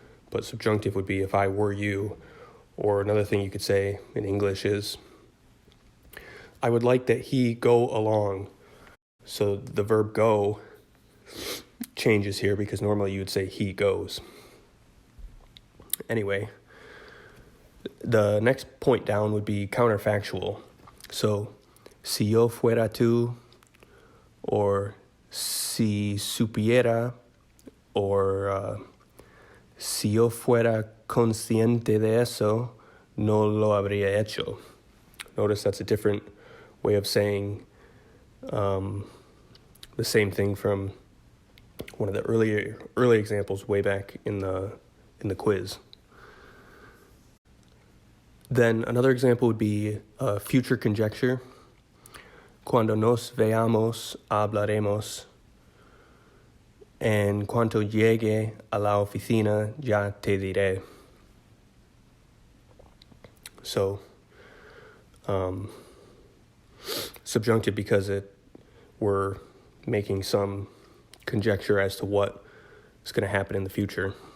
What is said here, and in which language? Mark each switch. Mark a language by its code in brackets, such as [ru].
[en] But subjunctive would be if I were you. Or another thing you could say in English is, I would like that he go along. So the verb go changes here because normally you would say he goes. Anyway, the next point down would be counterfactual. [es] So, si yo fuera tú, or si supiera, or si yo fuera consciente de eso, no lo habría hecho. [en] Notice that's a different way of saying the same thing from one of the early examples way back in the quiz. Then another example would be future conjecture. [es] Cuando nos veamos, hablaremos. En cuanto llegue a la oficina, ya te diré. [en] So, subjunctive because we're making some conjecture as to what is going to happen in the future.